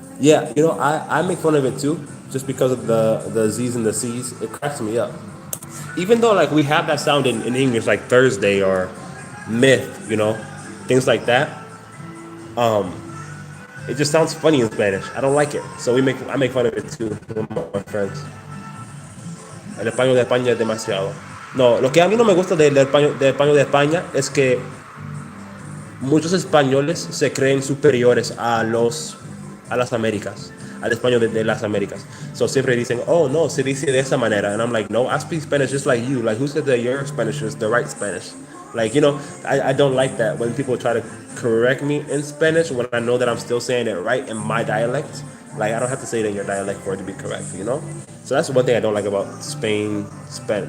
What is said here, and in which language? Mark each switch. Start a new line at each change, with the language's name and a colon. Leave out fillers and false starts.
English: Yeah, I make fun of it too, just because of the Z's and the C's. It cracks me up. Even though like we have that sound in English, like Thursday or myth, things like that. It just sounds funny in Spanish. I don't like it, so I make fun of it too with my friends.
Spanish: El español de España es demasiado. No, lo que a mí no me gusta del español de España es que muchos españoles se creen superiores a las Américas, al español de las Américas. So siempre dicen, oh no, se dice de esa manera.
English: And I'm like, no, I speak Spanish just like you. Like, who said that your Spanish is the right Spanish? Like, I don't like that when people try to correct me in Spanish when I know that I'm still saying it right in my dialect. Like, I don't have to say it in your dialect for it to be correct. So that's one thing I don't like about Spain, Spanish.